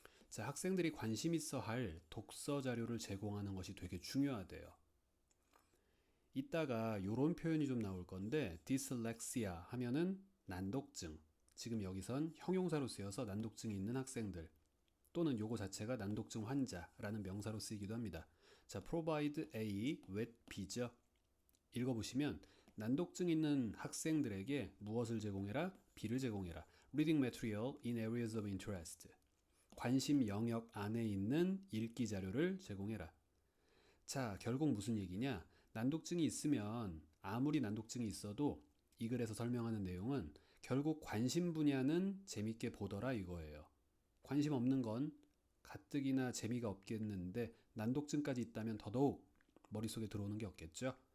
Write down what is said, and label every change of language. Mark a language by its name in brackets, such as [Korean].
[Korean] 자, 학생들이 관심 있어 할 독서 자료를 제공하는 것이 되게 중요하대요. 이따가 요런 표현이 좀 나올 건데 dyslexia 하면은 난독증. 지금 여기선 형용사로 쓰여서 난독증이 있는 학생들 또는 요거 자체가 난독증 환자라는 명사로 쓰이기도 합니다. 자, provide A with B죠. 읽어보시면 난독증 있는 학생들에게 무엇을 제공해라? B를 제공해라. [English] Reading material in areas of interest. [Korean] 관심 영역 안에 있는 읽기 자료를 제공해라. 자, 결국 무슨 얘기냐? 난독증이 있으면 아무리 난독증이 있어도 이 글에서 설명하는 내용은 결국 관심 분야는 재밌게 보더라 이거예요. 관심 없는 건 가뜩이나 재미가 없겠는데 난독증까지 있다면 더더욱 머릿속에 들어오는 게 없겠죠.